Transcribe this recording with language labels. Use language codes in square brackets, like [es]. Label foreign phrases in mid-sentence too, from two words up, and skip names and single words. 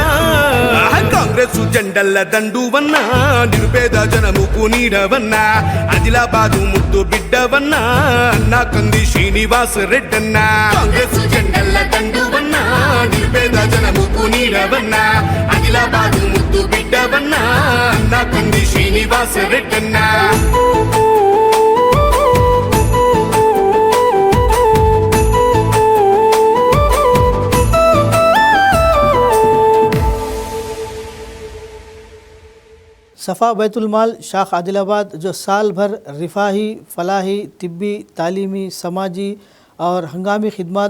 [te] కాంగ్రెస్ జెండల్ల దండువన్నా, నిరుపేద జనముకు నీడవన్నా, ఆదిలాబాదు ముద్దు బిడ్డవన్నా, అన్నా కంది శ్రీనివాస్ రెడ్డన్నా. కాంగ్రెస్ జెండల్ల దండువన్నా, నిరుపేద జనముకు నీడవన్నా, ఆదిలాబాదు ముద్దు బిడ్డవన్నా, అన్నా కంది శ్రీనివాస్ రెడ్డన్నా. [ur] صفا بیت المال شاخ عادل آباد جو سال بھر رفاہی، فلاحی، طبی، تعلیمی، سماجی اور ہنگامی خدمات